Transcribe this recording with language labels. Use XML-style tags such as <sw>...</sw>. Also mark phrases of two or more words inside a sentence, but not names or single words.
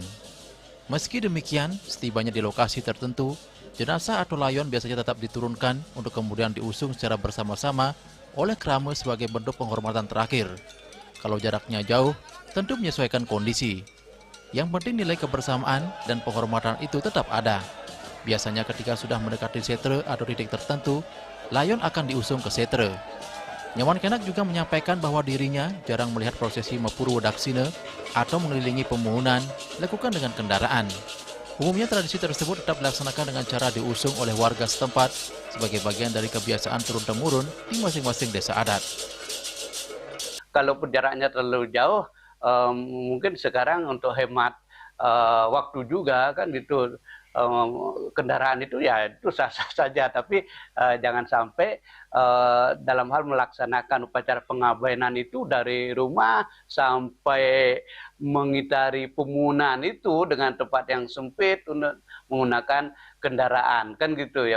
<id>Meski demikian, setibanya di lokasi tertentu, jenazah atau layon biasanya tetap diturunkan untuk kemudian diusung secara bersama-sama oleh kerama sebagai bentuk penghormatan terakhir. Kalau jaraknya jauh, tentu menyesuaikan kondisi. Yang penting nilai kebersamaan dan penghormatan itu tetap ada. Biasanya ketika sudah mendekati setra atau titik tertentu, layon akan diusung ke setra. Nyoman Kenak juga menyampaikan bahwa dirinya jarang melihat prosesi Mepurwodaksina atau mengelilingi pemohonan dilakukan dengan kendaraan. Umumnya tradisi tersebut tetap dilaksanakan dengan cara diusung oleh warga setempat sebagai bagian dari kebiasaan turun-temurun di masing-masing desa adat. Kalaupun jaraknya terlalu jauh, mungkin sekarang untuk hemat waktu juga kan gitu, kendaraan itu ya itu sah-sah saja, tapi jangan sampai dalam hal melaksanakan upacara pengabenan itu dari rumah sampai mengitari pemunan itu dengan tempat yang sempit untuk menggunakan kendaraan kan gitu ya.</id>